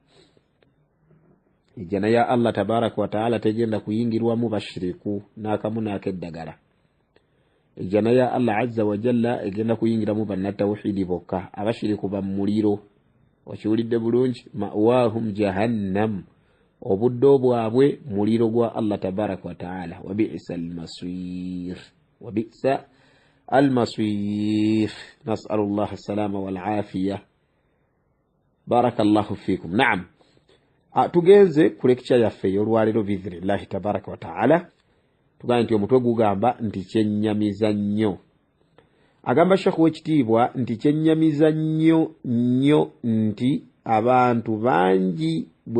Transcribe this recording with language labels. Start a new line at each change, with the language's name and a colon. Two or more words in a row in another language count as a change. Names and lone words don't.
Ganda: Ejjana ya
Arabic: الله تبارك وتعالى
Ganda: tegenda kuyingirwamu bashiriku n'akamu n'akeddagala. Ejjana ya
Arabic: الله عز وجل
Ganda: egenda kuyingiramu bannatawhidi bokka abashiriku bamuliro. Okiwulidde bulungi
Arabic: مأواهم جهنم
Ganda: obuddo bwabwe muliro gwa
Arabic: الله تبارك وتعالى وبئس المصير نسأل الله السلامة والعافية بارك الله فيكم.
Ganda: Naam, tugenze ku lecture yaffe y'olwaliro
Arabic: بإذن الله تبارك وتعالى.
Ganda: Tugamba nti omutwe gugamba nti kyennyamiza nnyo. Agamba Sheikh w'ekitiibwa nti kyennyamiza nnyo nti abantu bangi bwe